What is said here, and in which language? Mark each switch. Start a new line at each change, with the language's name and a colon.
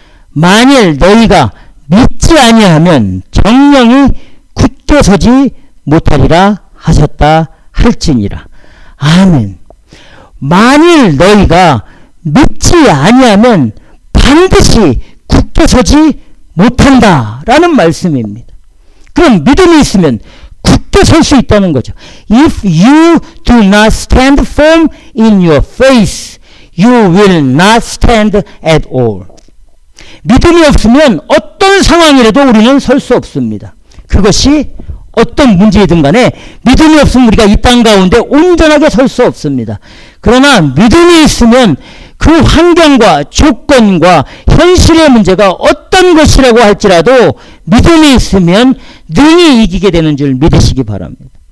Korean: 만일 너희가 믿지 아니하면 정령이 굳게 서지 못하리라 하셨다 할지니라. 아멘. 만일 너희가 믿지 아니하면 반드시 굳게 서지 못한다라는 말씀입니다. 그럼 믿음이 있으면 굳게 설 수 있다는 거죠.
English: If you do not stand firm in your faith, you will not stand at all.
Korean: 믿음이 없으면 어떤 상황이라도 우리는 설 수 없습니다. 그것이 어떤 문제이든 간에 믿음이 없으면 우리가 이 땅 가운데 온전하게 설 수 없습니다. 그러나 믿음이 있으면 그 환경과 조건과 현실의 문제가 어떤 것이라고 할지라도 믿음이 있으면 능히 이기게 되는 줄 믿으시기 바랍니다.